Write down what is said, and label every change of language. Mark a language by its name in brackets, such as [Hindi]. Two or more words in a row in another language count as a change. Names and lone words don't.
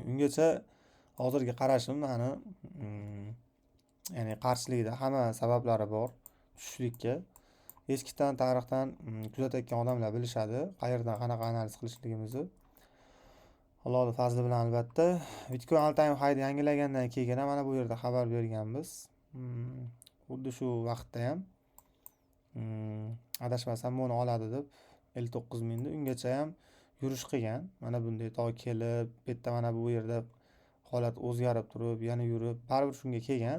[Uzbek] Ungacha hozirgi qarashim mani ya'ni qarshilikda hamma sabablari bor tushishlikka. Eskidan tarixdan kuzatayotgan odamlar bilishadi, qayerdan qanaqa analiz qilishligimizni. Allohning fazli bilan albatta. Bitcoin [English] all time high'ni [Uzbek] yangilagandan keyin mana bu yerda xabar berganmiz. Xuddi shu vaqtda ham adashmasam buni oladi deb 59 mingni ungacha ham yurish qilgan. Mana bunday to kelib, bu yerda mana bu yerda holat o'zgarib turib, yana yurib, baribir shunga kelgan.